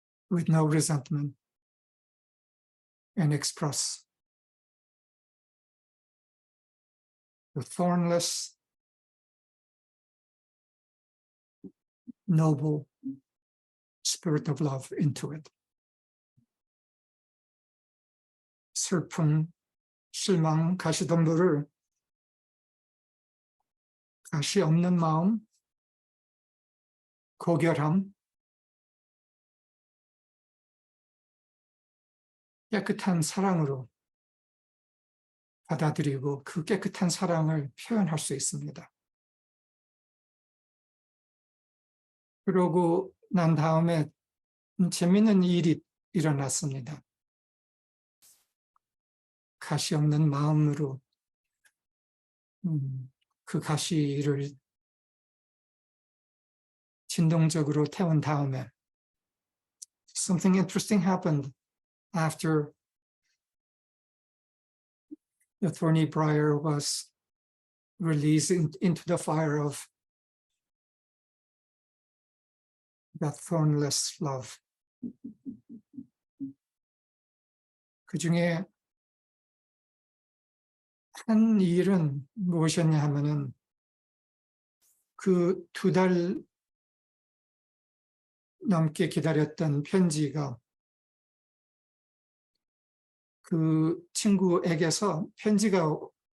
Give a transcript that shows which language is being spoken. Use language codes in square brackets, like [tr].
[en] with no resentment, and express the thornless, noble spirit of love into it. [ko] 슬픔, 실망, 가시덤불을 가시 없는 마음, 고결함, 깨끗한 사랑으로 받아들이고 그 깨끗한 사랑을 표현할 수 있습니다. 그러고 난 다음에 재미있는 일이 일어났습니다. 가시 없는 마음으로 그 가시를 진동적으로 태운 다음에 [en] something interesting happened after the thorny briar was released into the fire of that thornless love. [ko] 그 중에 한 일은 무엇이었냐 하면은 그 2달 넘게 기다렸던 편지가 그 친구에게서 편지가